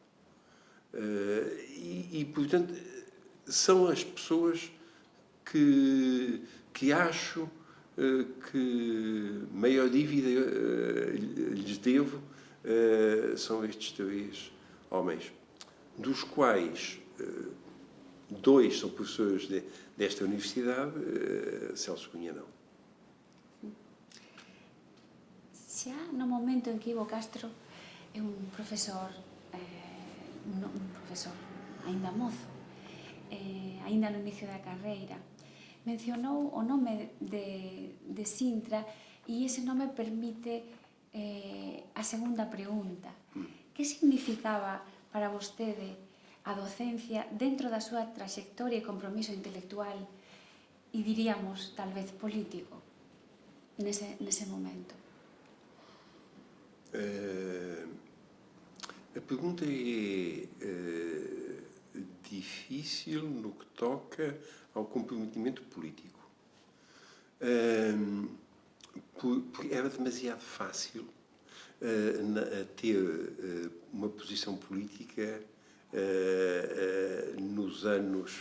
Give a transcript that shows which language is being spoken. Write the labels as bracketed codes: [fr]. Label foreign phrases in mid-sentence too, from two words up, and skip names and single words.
[pt] Portanto, são as pessoas que acho que maior dívida lhes devo, são estes três homens, dos quais dois são professores desta universidade, Celso Cunha não. [gl] Xa no momento en que Ivo Castro é un profesor aínda mozo, aínda no inicio da carreira, mencionou o nome de Sintra e ese nome permite a segunda pregunta. Que significaba para vostede a docencia dentro da súa traxectoria e compromiso intelectual e, diríamos, tal vez político nese momento? [pt] A pergunta é difícil no que toca ao comprometimento político. Porque era demasiado fácil ter uma posição política nos anos...